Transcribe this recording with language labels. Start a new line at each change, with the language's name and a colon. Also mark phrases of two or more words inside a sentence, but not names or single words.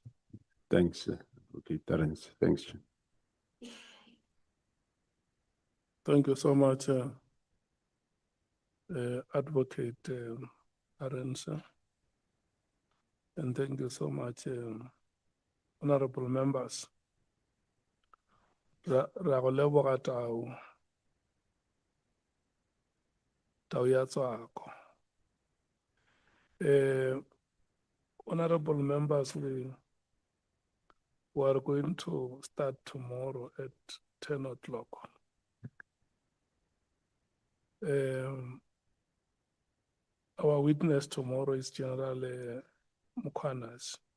English: Thanks, okay, Terence. Thanks. Thank you so much, Advocate Arensa. And thank you so much, honorable members.
Tswana: Ra go leboga tau ya tswako.
English: Honorable members, we are going to start tomorrow at 10 o'clock. Our witness tomorrow is General Mkhwanazi.